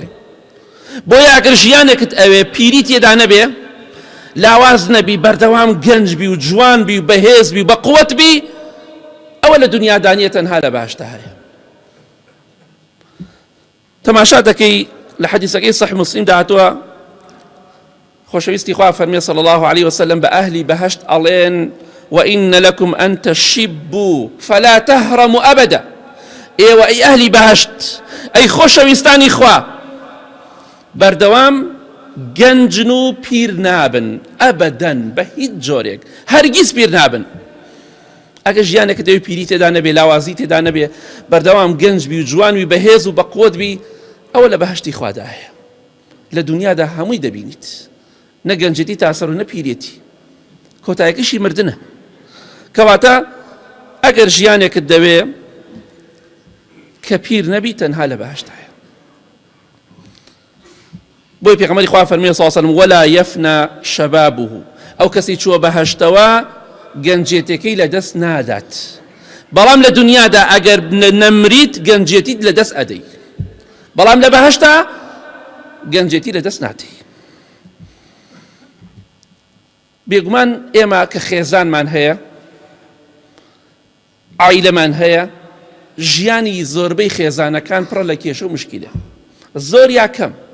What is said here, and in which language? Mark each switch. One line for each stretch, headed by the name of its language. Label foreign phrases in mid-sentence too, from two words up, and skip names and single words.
Central Kurdish: بۆیە ئەگەر ژیانێکت ئەوێ پیری تێدا نەبێ، لاواز نەبی، بەردەوام گەنج بی و جوان بی و بەهێز بی و بە قووەت بی، ئەوە لە دنیادانیە تەنها لە باشتە هەیە. تەماشا دەکەی لە حەدیثەکەی صحیح مسلم داهاتووە خۆشەویستی خوا فەرمێ
Arabic: صلی الله عليه وسلم
Central Kurdish: بە ئەهلی بەهەشت ئەڵێن
Arabic: وإن لكم أن تشبوا فلا تهرموا أبدا.
Central Kurdish: ئێوە ئەی ئەهلی بەهەشت، ئەی خۆشەویستانی خوا، بەردەوام گەنجن و پیر نابن، ئەبەدەن بە هیچ جۆرێک، هەرگیز پیر نابن. ئەگە ژیانێکە دەوێت پیری تێدا نەبێ، لاوازی تێدا نەبێ، بەردەوام گەنج بی و جوان بی، بەهێز و بە قووەت بی، ئەوە لە بەهەشتی خوادا هەیە. لە دنیادا هەمووی دەبینیت، نە گەنجێتی تاسەر و نە پیرێتی، کۆتایەکەشی مردنە. کەواتە ئەگەر ژیانێکت دەوێ کە پیر نەبی، تەنها لە بەهەشت هەیە. بۆی پێغەمبەری خوا فەرمێ
Arabic: صلی الله علیه وسلم ولا يفنى شبابه،
Central Kurdish: ئەو کەسی چووە بەهەشتەوە گەنجێتەکەی لەدەست نادات، بەڵام لە دنیادا ئەگەر نەمریت گەنجێتیت لەدەست ئەدەی، بەڵام لە بەهەشتا گەنجێتی لەدەست نادەی. بێگومان ئێمە کە خێزانمان هەیە، عائیلەمان هەیە، ژیانی زۆربەی خێزانەکان پڕە لە کێشە و مشکلە، زۆر یا کەم.